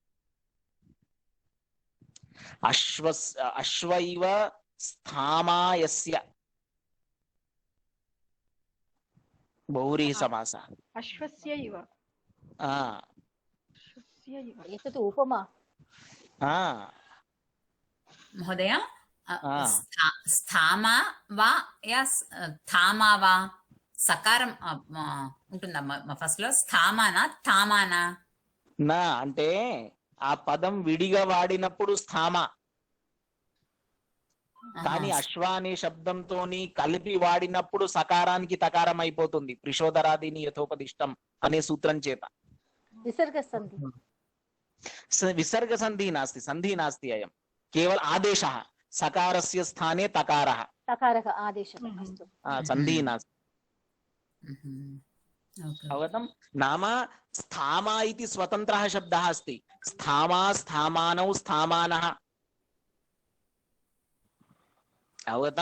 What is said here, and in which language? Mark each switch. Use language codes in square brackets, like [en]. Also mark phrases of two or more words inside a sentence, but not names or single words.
[sa] अश्व इव स्थामा यस्य, बहुव्रीहि समासः। अश्वस्य इव। एतत् उपमा। महोदय, स्थामा वा [te] या థామా వా సకారం ఉంటుందా ఫస్ట్ లో? స్థామానా థామానా? నా అంటే ఆ పదం విడిగా వాడినప్పుడు స్థామ, కానీ అశ్వ అనే శబ్దంతోని కలిపి వాడినప్పుడు సకారానికి తకారం అయిపోతుంది, [sa] ప్రిశోదరాదిని యథోపదిష్టం [te] అనే సూత్రం చేత। విసర్గ సంధి, [sa] విసర్గ సంధి నాస్తి, సంధి నాస్తి, అయం కేవल आदेशः, सकारस्य स्थाने तकारः, तकारः आदेशः। अस्तु, संधि नास्ति। अवगतं? नाम स्थामा इति स्वतन्त्रः शब्दः अस्ति। स्थामा, स्थामानौ, स्थामानः। अवगतं?